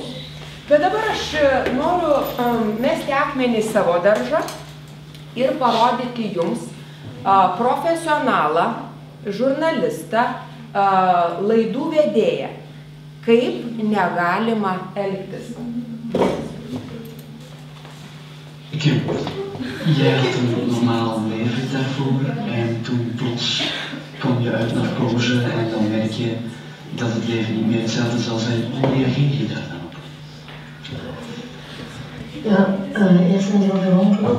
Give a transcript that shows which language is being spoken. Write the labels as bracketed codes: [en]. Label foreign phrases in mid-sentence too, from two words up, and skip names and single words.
[lt] Bet dabar aš noriu mesti akmenį į savo daržą ir parodyti jums profesionalą, žurnalistą, laidų vedėją, kaip negalima elgtis. [nl] Jij had een normaal leven daarvoor en toen plots kom je uit narcose en dan merk je dat het leven niet meer hetzelfde zal zijn. Hoe reageer je daar dan op? Ja, eerst een heel veel ongeloof.